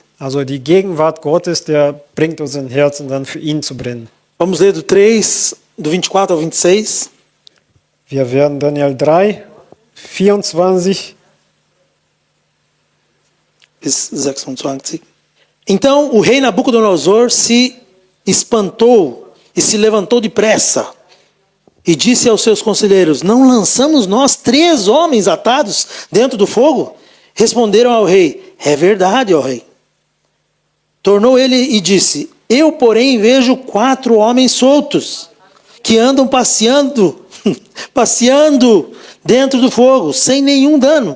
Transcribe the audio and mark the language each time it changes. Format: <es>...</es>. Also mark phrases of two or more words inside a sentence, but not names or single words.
<de>Also die Gegenwart Gottes, der bringt uns in Herzen dann für ihn zu brennen.</de> <pt>Vamos ler do 3, do 24 ao 26.</pt> <de>Wir werden Daniel 3, 24 bis 26.</de> <pt>Então o rei Nabucodonosor se espantou e se levantou depressa e disse aos seus conselheiros: não lançamos nós 3 homens atados dentro do fogo? Responderam ao rei: é verdade, ó rei. Tornou ele e disse: eu, porém, vejo 4 homens soltos que andam passeando dentro do fogo, sem nenhum dano.</pt>